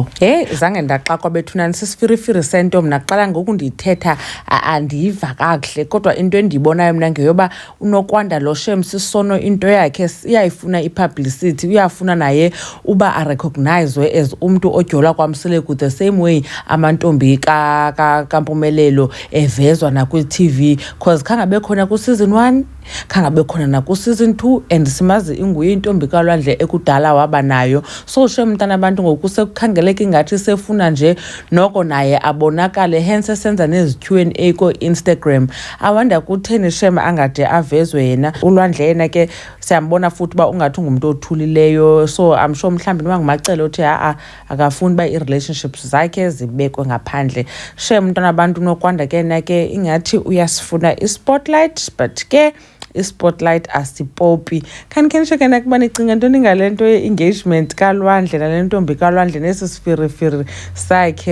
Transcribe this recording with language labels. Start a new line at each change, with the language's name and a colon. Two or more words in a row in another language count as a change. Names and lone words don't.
Xhosa: Zange ndaxakwa bethunani sisifirifiri sento. Mna kuqala ngoku ndithetha andiyiva kakuhle, kodwa into endiyibonayo mna ngeyoba uNokwanda lo shem sisono into yakhe iyayifuna i-publicity, uyafuna naye uba arecognizwe as umntu odyola kwaMseleku
English: the same way
Xhosa: amantombi kaMpumelelo evezwa nakwi-TV, because khangabe khona ku-season 1 khangabe khona naku-season 2 and simazi inguye intombi kaLwandle ekudala waba nayo. So shem mntana abantu ngoku sekukhangeleka ingathi sefuna nje noko naye abonakale, hence esenza nezi-Q&A ko-Instagram. Awanda kutheni shem angade avezwe yena uLwandle. Yena ke siyambona futhi uba ungathi ngumntu othulileyo,
English: so I'm sure
Xhosa: mhlawumbi noba nguMacele othi akafuni uba i-relationships zakhe zibekwe ngaphandle. Shem mntana abantu uNokwanda ke nake ingathi uyasifuna i-spotlight, but ke i-spotlight asipopi. Khanikhenisho ke nakuba nicinga ntoni ngale nto ye-engagement kaLwandle nale ntombi kaLwandle nesi sifirifiri sakhe?